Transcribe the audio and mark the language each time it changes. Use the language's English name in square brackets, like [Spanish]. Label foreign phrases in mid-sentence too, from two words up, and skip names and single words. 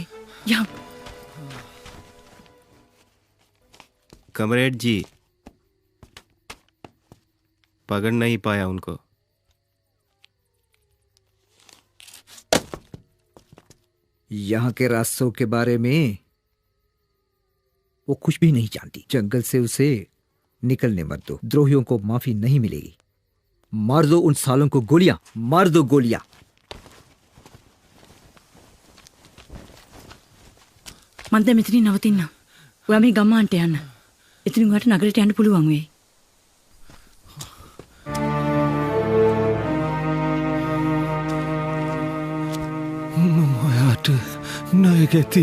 [Sinhala] යම්. [Hindi] कमरेड जी, पकड़ नहीं पाया उनको। यहाँ के रास्तों के बारे में वो कुछ भी नहीं जानती। जंगल से उसे निकलने मत दो। द्रोहियों को माफी नहीं मिलेगी। मार दो उन सालों को गोलियां, मार दो गोलियां। [Sinhala] මන්ද මෙතනින් නවතින්න. ඔයා මේ ගම්මානට යන්න. එතනින් ඔයාට නගරයට යන්න පුළුවන් වෙයි. මම ඔයාට ණය ගැති.